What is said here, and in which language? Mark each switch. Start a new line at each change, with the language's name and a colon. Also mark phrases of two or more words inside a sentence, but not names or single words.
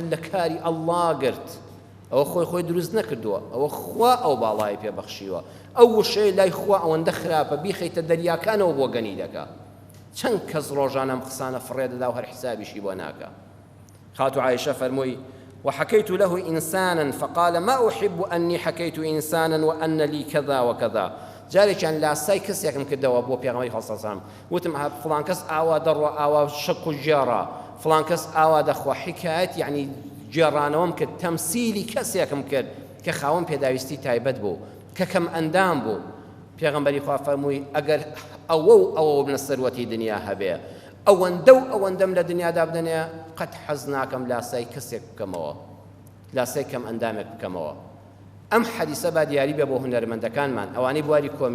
Central Kurdish: لە کاری ئەڵڵا گرت ئەوە خۆی دروست نەکردووە ئەوە خوا ئەو باڵای پێبەخشیوە ئەو وشەیە لای خوا ئەوەندە خراپە بیخەیتە دەریاکانەوە بۆ گەنی دەکا چەند کەس ڕۆژانە ئەم قسانە فڕێدەدا و هەر حسابیشی بۆ ناکە خاتو عایشە فەرمووی
Arabic: وحكيت له إنسانا فقال ما أحب أني حكيت إنسانا وأن لي كذا وكذا
Central Kurdish: جارێکیان لاسای کەسێکم کردەوە بۆ پێغەمبەری خوا
Arabic: صلی الله علیه وسلم
Central Kurdish: وتم فڵان کەس ئاوا دەڕوە ئاوا شەق و ژێڕە فڵان کەس ئاوا دەخوا حکایەت یعنی جێڕانەوەم کرد تەمسیلی کەسێکم کرد کە خاوەن پێداویستی تایبەت بوو کە کەم ئەندام بوو پێغەمبەری خوا فەرمووی ئەگەر ئەوە بنە سەروەتی دنیا هەبێ ئەوەندەم لە دنیادا بدەنێ قەت حەز ناکەم لاسای کەسێک بکەمەوە لاسای کەم ئەندامێک بکەمەوە ئەم حەدیسە با دیاری بێ بۆ هونەرمەندەکانمان ئەوانەی بواری